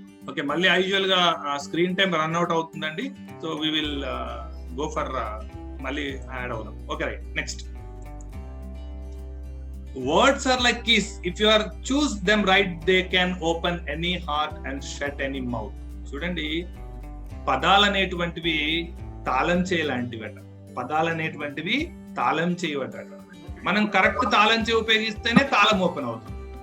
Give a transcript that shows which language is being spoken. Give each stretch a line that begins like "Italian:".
Telugu: Okay, మళ్ళీ usual గా screen time run out అవుతుందండి.
English: so we will go for
Telugu: మళ్ళీ యాడ్ అవుదాం. Okay, right.
English: Next, words are like keys. If you are choose them right, they can open any heart and shut any mouth.
Telugu: చూడండి, పదాలు అనేటువంటివి తాళం చేయలాంటివట. పదాలు అనేటువంటివి తాళం చేయవట. మనం కరెక్ట్ తాళం చేయి ఉపయోగిస్తేనే తాళం ఓపెన్ అవుతుంది.